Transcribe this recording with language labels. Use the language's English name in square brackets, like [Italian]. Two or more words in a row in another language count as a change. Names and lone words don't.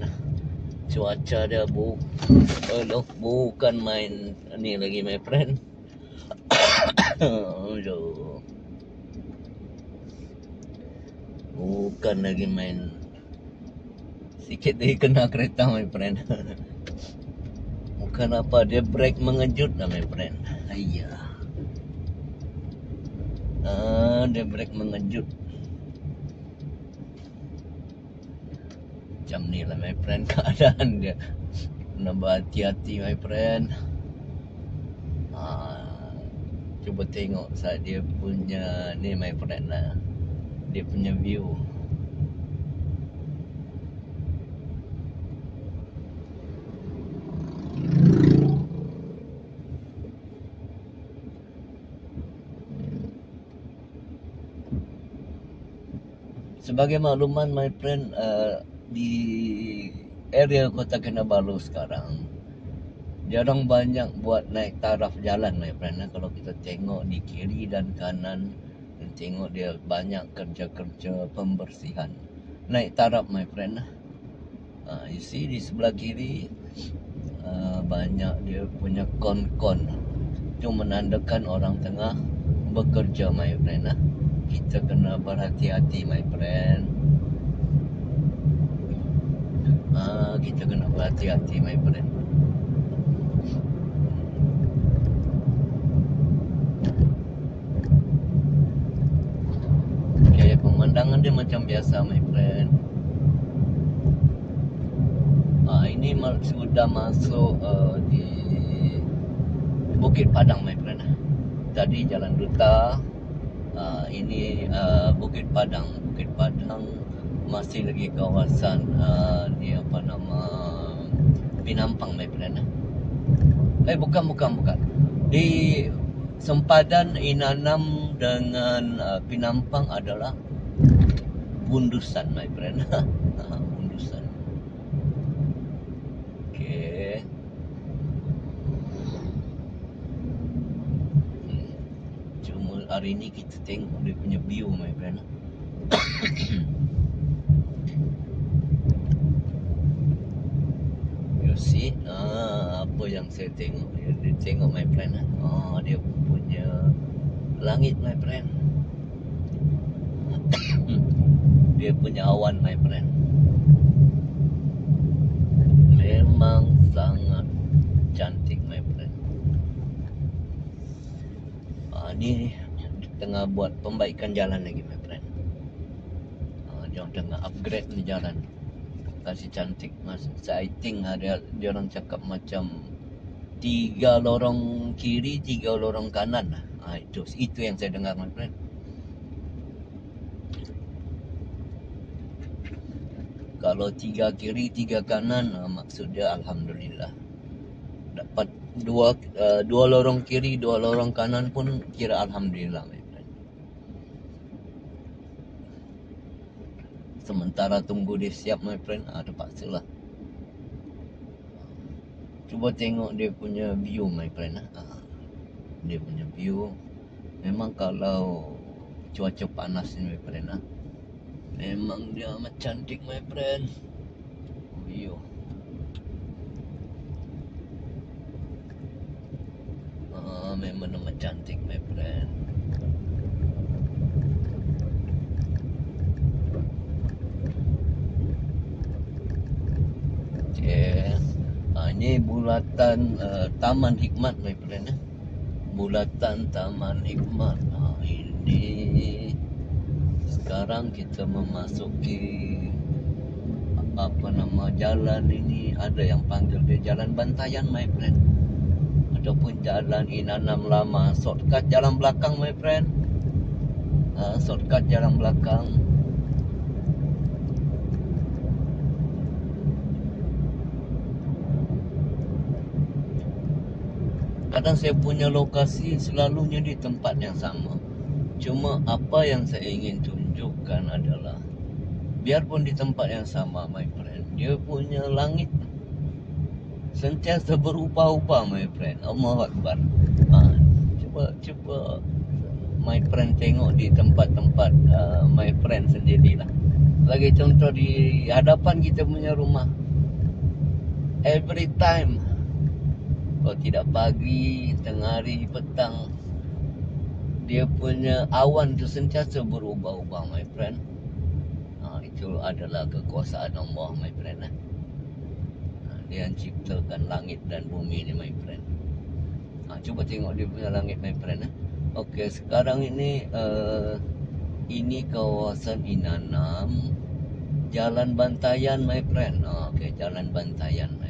[Malay] Cuaca dia bukan main ni lagi, [English] my friend. [Malay] Bukan lagi main. Sikit lagi kena kereta, [English] my friend. [Malay] Bukan apa, dia break mengejut lah, [English] my friend. [Malay] Ayah. Dia break mengejut. Macam ni lah, [English] my friend, [Malay] keadaan dia. Kena berhati-hati, [English] my friend. [Malay] Cuba tengok saat dia punya ni, [English] my friend lah. [Malay] Dia punya view. Sebagai makluman, [English] my friend, [Malay] di area Kota Kinabalu sekarang jarang banyak buat naik taraf jalan, [English] my friend. [Malay] Kalau kita tengok di kiri dan kanan, tengok dia banyak kerja-kerja pembersihan naik taraf, [English] my friend. You see [Malay] di sebelah kiri banyak dia punya kon-kon. Itu menandakan orang tengah bekerja, [English] my friend. [Malay] Kita kena berhati-hati, [English] my friend. [Malay] Kita kena berhati-hati, [English] my friend. [Malay] Okay, pemandangan dia macam biasa, [English] my friend. [Malay] Ini sudah masuk di Bukit Padang, [English] my friend. [Malay] Tadi Jalan Duta. Ini Bukit Padang. Bukit Padang masih lagi kawasan di Pinampang, [English] my friend. [Malay] Bukan. Di sempadan Inanam dengan Pinampang adalah Bundusan, [English] my friend. [Malay] Bundusan. Okay. Cuma hari ni kita tengok dia punya view [English] my friend. You see, [Malay] apa yang saya tengok, dia tengok [English] my friend. [Malay] Dia punya langit [English] my friend. [Malay] Dia punya awan [English] my friend. [Malay] Memang sangat cantik [English] my friend. [Malay] Ni tengah buat pembaikan jalan lagi [English] my friend. [Malay] Dia tengah upgrade ni jalan, kasih cantik mas. [English] I think [Malay] dia orang cakap macam 3 lorong kiri 3 lorong kanan. Itu yang saya dengar [English] my friend. [Malay] Kalau 3 kiri 3 kanan, maksud dia alhamdulillah. Dapat 2 lorong kiri 2 lorong kanan pun kira alhamdulillah [English] my friend. [Malay] Sementara tunggu dia siap [English] my friend, [Malay] terpaksalah. Cuba tengok dia punya view [English] my friend. [Malay] Dia punya view memang kalau cuaca panas ni [English] my friend, [Malay] memang dia amat cantik [English] my friend. [Malay] View memang amat cantik [English] my friend. [Malay] Ini bulatan Taman Hikmat [English] my friend. [Malay] Bulatan Taman Hikmat. Ini sekarang kita memasuki jalan ini, ada yang panggil dia Jalan Bantayan [English] my friend, [Malay] ataupun Jalan Inanam Lama. Shortcut jalan belakang [English] my friend. [Malay] Shortcut jalan belakang. Kadang saya punya lokasi selalunya di tempat yang sama. Cuma apa yang saya ingin tunjukkan adalah, biarpun di tempat yang sama [English] my friend, [Malay] dia punya langit sentiasa berubah-ubah [English] my friend. [Arabic] الله أكبر. [Malay] Cuba [English] my friend [Malay] tengok di tempat-tempat [English] my friend [Malay] sendirilah. Sebagai contoh, di hadapan kita punya rumah, [English] every time, [Malay] kalau tidak pagi, tengah hari, petang, dia punya awan tu sentiasa berubah-ubah [English] my friend. [Malay] Itu adalah kekuasaan Allah [English] my friend. [Malay] Dia yang ciptakan langit dan bumi ni [English] my friend. [Malay] Cuba tengok dia punya langit [English] my friend. [Malay] Okey, sekarang ini kawasan Inanam, Jalan Bantayan [English] my friend. [Malay] Okey, Jalan Bantayan [English] my friend.